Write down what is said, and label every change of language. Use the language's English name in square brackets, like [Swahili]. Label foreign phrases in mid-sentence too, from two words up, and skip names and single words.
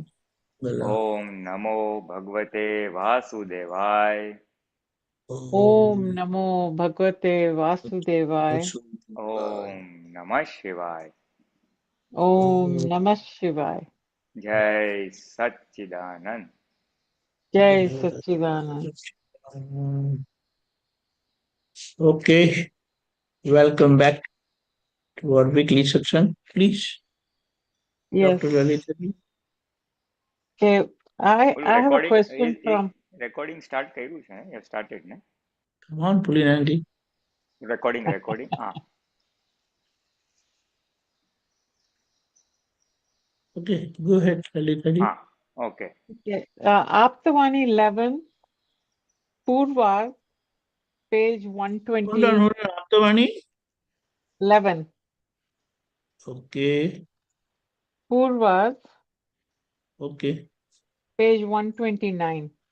[Sanskrit] ओम नमो भगवते वासुदेवाय, ओम नमो भगवते वासुदेवाय. ओम नमः शिवाय। ओम नमः शिवाय. [Hindi] जय सच्चिदानंद। जय सच्चिदानंद. [English] Okay, welcome back to our weekly satsang. Please, Yes. Dr. Lalitha. Okay. I [Gujarati] બોલું [English] have a રેકોર્ડિંગ question from. recording start [Gujarati] કર્યું છે ને? [English] You have started ને? Come on, Pulinanandji. [Gujarati] રેકોર્ડિંગ હા. [English] Okay, go ahead, Lalitha. [Gujarati] હા, ઓકે. [English] Okay. Aptavani 11, Purva, page Hold on, 120, Aptavani. 11. Okay, Purva, okay. page 129.